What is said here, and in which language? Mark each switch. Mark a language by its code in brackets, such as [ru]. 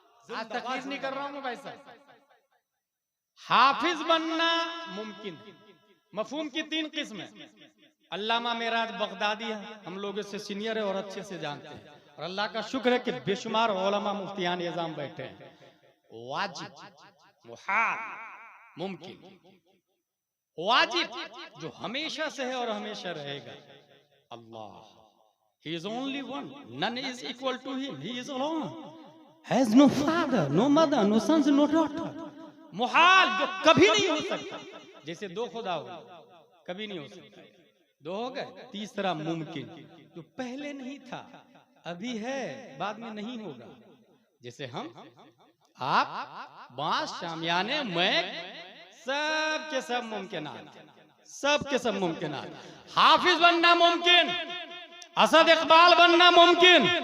[hi] आज तकलीफ नहीं कर रहा हूं मैं भाई साहब। हाफिज बनना मुमकिन, मफहूम की 3 किस्म है। अल्लामा मेराज बगदादी है, हम लोगों से सीनियर है और अच्छे से जानते हैं, और अल्लाह का शुक्र है कि बेशुमार उलमा मुफ्तियान निजाम बैठे हैं। वाजिब, मुहाल, मुमकिन। वाजिब जो हमेशा से है और हमेशा रहेगा, अल्लाह, [en] he is only one, none is equal to him, he is alone, has no father, no mother, no sons, no daughter। [hi] मुहाल जो कभी नहीं हो सकता, जैसे 2 खुदा हो, कभी नहीं हो सकता, 2 हो गए। तीसरा मुमकिन, जो पहले नहीं था अभी है, बाद में नहीं होगा। जैसे हम, आप, बांस, शामियाने, मैं, सब के सब मुमकिनात, सब के सब मुमकिनात। हाफिज बनना मुमकिन, असद इकबाल बनना मुमकिन,